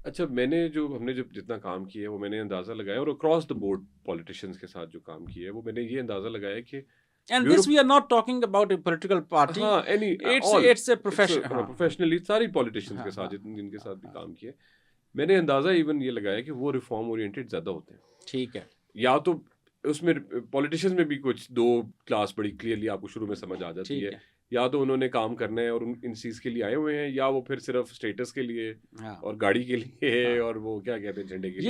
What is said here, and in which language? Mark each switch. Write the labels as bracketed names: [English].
[Urdu] اچھا, ہم نے جتنا کام کیا ہے وہ میں نے اندازہ لگایا, اور اکراس دا بورڈ پولیٹیشینز کے ساتھ جو کام کیا ہے وہ میں نے یہ اندازہ لگایا کہ [English] and this we are not talking about a political party, it's a [Urdu] professionally ساری پولیٹیشینز کے ساتھ جن کے ساتھ بھی کام کیا میں نے اندازہ ایون یہ لگایا کہ وہ ریفارم اورینٹیڈ زیادہ ہوتے ہیں. ٹھیک ہے, یا تو اس میں پولیٹیشینز میں بھی کچھ 2 کلاس بڑی کلیئرلی آپ کو شروع میں سمجھ آ جاتی ہے, یا تو انہوں نے کام کرنا ہے اور ان چیز کے لیے آئے ہوئے ہیں, یا وہ پھر صرف اسٹیٹس کے لیے اور گاڑی کے لیے اور وہ کیا کہتے ہیں جھنڈے کے لیے,